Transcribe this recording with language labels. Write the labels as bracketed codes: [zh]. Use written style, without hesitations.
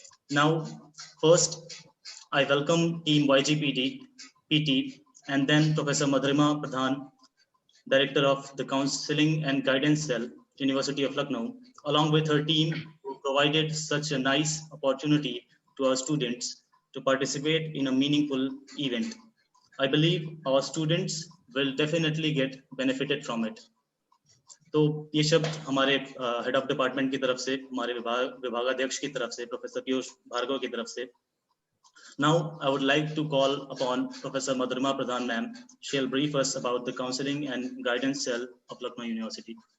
[en] Now, first, I welcome Team YGPT, PT, and then Professor Madhurima Pradhan, Director of the Counseling and Guidance Cell, University of Lucknow, along with her team, who provided such a nice opportunity to our students to participate in a meaningful event. I believe our students will definitely get benefited from it. [hi] तो ये शब्द हमारे head of department की तरफ से, हमारे विभागाध्यक्ष की तरफ से, प्रोफेसर पीयूष भार्गव की तरफ से. [en] Now, I would like to call upon Professor Madhurima Pradhan ma'am. She'll brief us about the counseling and guidance cell of Lucknow University.